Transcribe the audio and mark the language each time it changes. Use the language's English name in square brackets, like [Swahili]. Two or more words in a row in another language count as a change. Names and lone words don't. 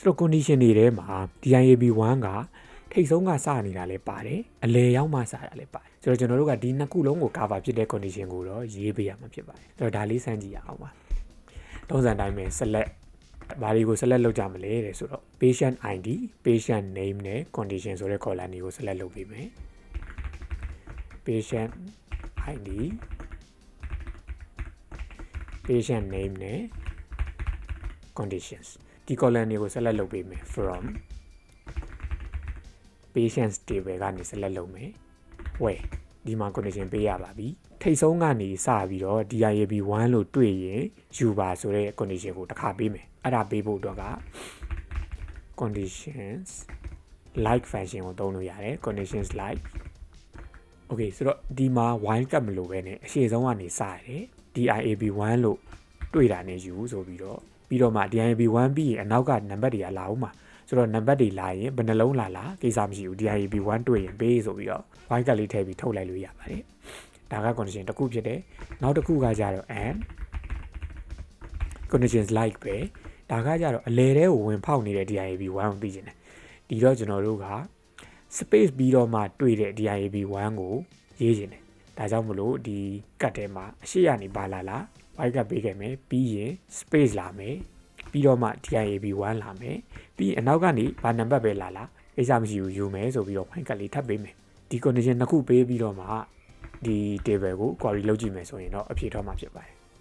[Burmese] တော့ condition တွေထဲမှာ DIAB1 ကထိတ်ဆုံးကစနေတာလည်းပါတယ်အလဲရောက်မှစတာလည်း ပါတယ်ဆိုတော့ကျွန်တော်တို့ကဒီနှစ်ခုလုံးကို cover ဖြစ်တဲ့ condition ကိုတော့ရေးပေးရမှာဖြစ်ပါတယ်ဆိုတော့ဒါလေးစမ်းကြည့်ရအောင်ပါတုံးစံတိုင်းပဲ select ဘာတွေကို select လုပ်ကြမလဲတဲ့ဆိုတော့ [English] patient ID patient name [Burmese] နဲ့ condition ဆိုတဲ့ column တွေကို select လုပ်ပေးမယ် [English] patient ID patient name [Burmese] နဲ့ conditions ဒီ column တွေကို select လုပ်ပေးမယ် from [English] patients table [Burmese] ကနေ select လုပ်မယ် where ဒီမှာ condition ပေးရပါပြီထိတ်ဆုံးကနေစပြီးတော့ DIAB1 လို့တွေ့ရင်ယူပါဆိုတဲ့ condition ကိုတစ်ခါပေးမယ်အဲ့ဒါပေးဖို့အတွက်က [English] conditions like function [Burmese] ကိုသုံးလို့ရတယ် [English] conditions like okay [Burmese] ဆိုတော့ဒီမှာ while ကပ်မလို့ပဲねအရှေ့ဆုံးကနေစရတယ် DIAB1 လို့တွေ့ တာနဲ့ယူဆိုပြီးတော့မှ DIAB1 ပြီးရင်အနောက်ကနံပါတ်တွေကလာအောင်ပါဆိုတော့နံပါတ်တွေလာရင်ဘယ်နှလုံးလာကိစ္စမရှိဘူး DIAB1 တွေ့ရင်ပေးဆိုပြီးတော့ while ကပ်လေးထည့်ပြီးထုတ်လိုက်လို့ရပါတယ်ဒါက condition တစ်ခုဖြစ်တယ်နောက်တစ်ခုကကြ တော့ [English] and conditions like [Burmese] ပဲဒါကကြတော့အလဲတဲကိုဝင်ဖောက်နေတဲ့ DIAB1 ကိုသိချင်တယ်ဒီတော့ကျွန်တော်တို့က space ပြီး တော့မှတွေ့တဲ့ DIAB1 ကိုရေးချင်တယ်ဒါကြောင့်မလို့ဒီကတ်ထဲမှာအရှိကနေပါလာ white ကပေးခဲ့မယ်ပြီးရင် space လာမယ်ပြီးတော့မှ DIAB1 လာမယ်ပြီးအနောက်ကနေဘာနံပါတ်ပဲလာကိစ္စမရှိဘူးယူမယ်ဆိုပြီးတော့ white ကလေးထပ်ပေးမယ်ဒီ condition နှစ်ခုပေးပြီးတော့မှဒီ table ကို query လုပ်ကြည့်မယ်ဆိုရင်တော့အဖြေထွက်မှာဖြစ်ပါတယ်